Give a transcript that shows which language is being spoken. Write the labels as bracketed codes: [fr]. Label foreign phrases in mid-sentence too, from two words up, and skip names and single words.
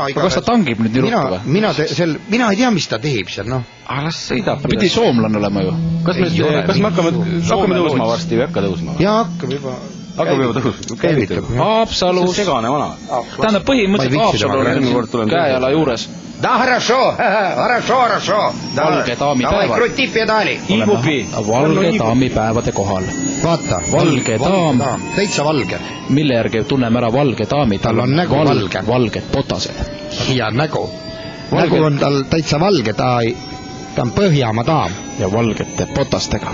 [et] aga kas ta tangib nüüd nii ruttu või? Mina ei tea, mis ta teeb seal, noh. Las sõidab. Ta pidi soomlane olema ju. Kas me hakkame tõusma varsti või hakka tõusma? Jaa, hakkab juba. Hakkab juba tõusma. Käivitab. Haapsalus. Segane vana. Tähendab, põhimõtteliselt Haapsalu on käejala juures. [ru] Да, хорошо. [et] Valge daami [ru] Давай, [et] päevad. [ru] крути педали. [et] Valge daami päevade kohal. Vaata. Valge daam. Täitsa valge. Mille järgi tunneme ära valge daami? Tal on nägu valge. Valged potased. Ja nägu. Nägu on tal täitsa valge, ta on Põhjamaa daam. Ja valgete potastega.